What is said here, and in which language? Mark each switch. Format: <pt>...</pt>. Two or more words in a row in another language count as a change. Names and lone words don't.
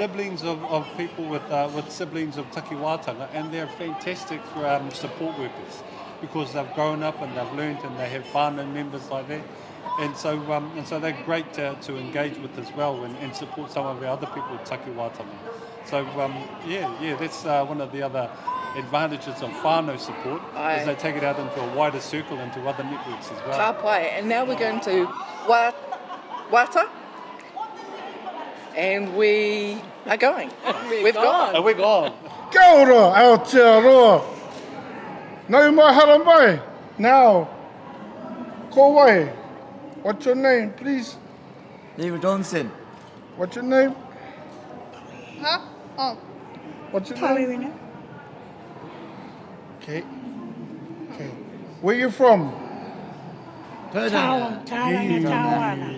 <en>Siblings of people with siblings of takiwātanga, and they're fantastic support workers because they've grown up and they've learned and they have whānau members like that. And so they're great to engage with as well and support some of our other people with takiwātanga. So that's one of the other advantages of whānau support, is they take it out into a wider circle, into other networks as well.</en> <mi>Ka pai.</mi> <en>And now we're going to Wata, and we are going. We've gone. And we're gone.</en> <mi>Kia ora, Aotearoa. Nau mai hara mai. Now, ko wai.</mi> <en>What's your name, please? David Johnson. What's your name? Huh? Oh. What's your name? Okay. Where you from? Tauranga.</en>